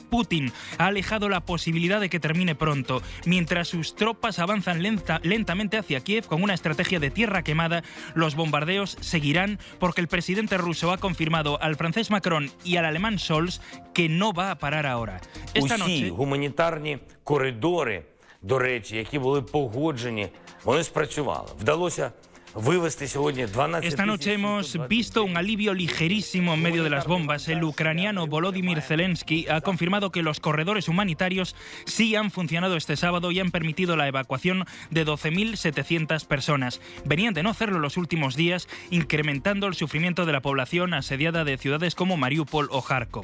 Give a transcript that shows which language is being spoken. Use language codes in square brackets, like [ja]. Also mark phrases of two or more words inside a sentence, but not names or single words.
[es] Putin ha alejado la posibilidad de que termine pronto. Mientras sus tropas avanzan lentamente hacia Kiev con una estrategia de tierra quemada, los bombardeos seguirán, porque el presidente ruso ha confirmado al francés Macron y al alemán Scholz que no va a parar ahora. Esta noche, [uk] гуманітарні коридори, до речі, які були погоджені, вони спрацювали. Вдалося [es] esta noche hemos visto un alivio ligerísimo en medio de las bombas. El ucraniano Volodymyr Zelensky ha confirmado que los corredores humanitarios sí han funcionado este sábado y han permitido la evacuación de 12.700 personas. Venían de no hacerlo los últimos días, incrementando el sufrimiento de la población asediada de ciudades como Mariupol o Kharkov.